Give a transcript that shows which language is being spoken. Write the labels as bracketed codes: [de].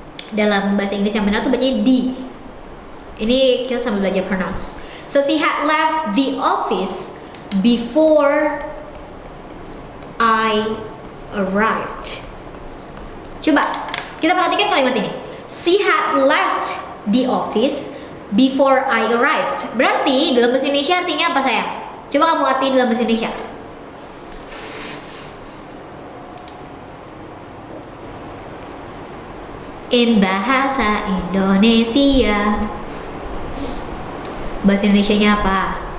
[id] Dalam bahasa Inggris yang benar tuh bacanya the. Ini kita sambil belajar pronounce. [en] So she had left the office before I arrived. [id] Coba kita perhatikan kalimat ini. [en] She had left the office before I arrived. [id] Berarti dalam bahasa Indonesia artinya apa sayang? Coba kamu artiin dalam bahasa Indonesia. [en] In bahasa Indonesia. [id] Bahasa Indonesianya apa?